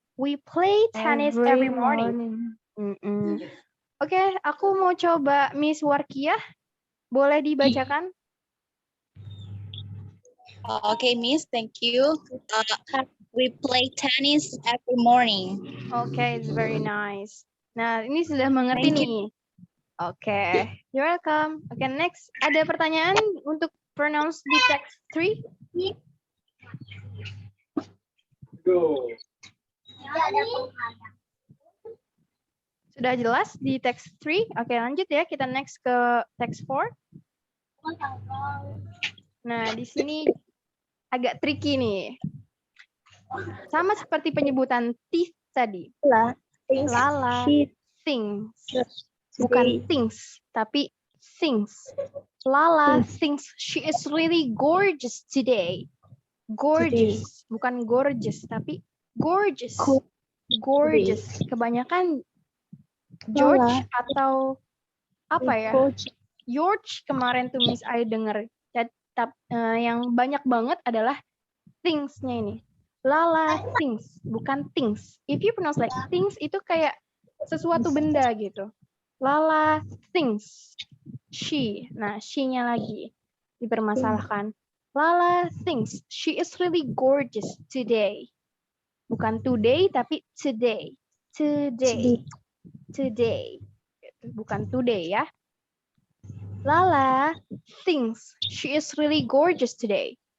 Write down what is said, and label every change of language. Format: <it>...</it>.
<en>We play tennis every morning.</en> <id>Oke, aku mau coba Miss Warkiah. Boleh dibacakan?</id> <en>Okay, Miss, thank you. We play tennis every morning. Okay, it's very nice.</en> <id>Nah, ini sudah mengerti nih. Oke,</id> <en>you're welcome.</en> <id>Oke, next. Ada pertanyaan untuk pronounce di text 3? Sudah jelas di text 3? Oke, lanjut ya. Kita next ke text 4. Nah, di sini agak tricky nih. Sama seperti penyebutan teeth tadi. Lala, things. Bukan things, tapi things.</id> <en>Lala thinks she is really gorgeous today.</en> <id>Gorgeous, bukan gorgeous, tapi gorgeous. Gorgeous. Kebanyakan George atau apa ya?</id> <en>George.</en> <id>George kemarin tuh Miss I denger. Yang banyak banget adalah things-nya ini. Lala things, bukan things.</id> <en>If you pronounce like things</en> <id>itu kayak sesuatu benda gitu.</id> <en>Lala things. She.</en> <id>Nah, she-nya lagi dipermasalahkan.</id> <en>Lala thinks she is really gorgeous today.</en> <id>Bukan today, tapi today. Today. Today. Bukan today ya.</id> <en>Lala thinks she is really gorgeous today.</en>